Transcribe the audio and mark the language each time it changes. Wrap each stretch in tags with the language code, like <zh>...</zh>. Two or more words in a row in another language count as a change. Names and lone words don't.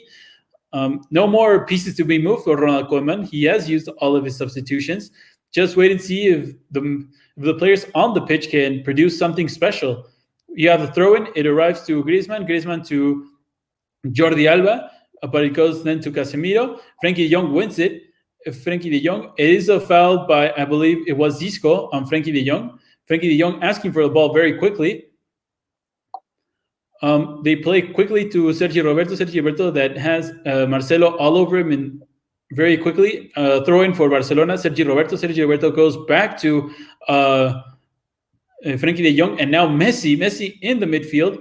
<en>No more pieces to be moved for Ronald Koeman. He has used all of his substitutions. Just wait and see if the players on the pitch can produce something special. You have the throw-in. It arrives to Griezmann to Jordi Alba, but it goes then to Casemiro. Frenkie de Jong wins it. Frenkie de Jong, it is a foul by, I believe it was Zisco on Frenkie de Jong. Frenkie de Jong asking for the ball very quickly. They play quickly to Sergi Roberto that has Marcelo all over him, and very quickly throw in for Barcelona. Sergi Roberto goes back to Frenkie de Jong, and now Messi in the midfield.</en>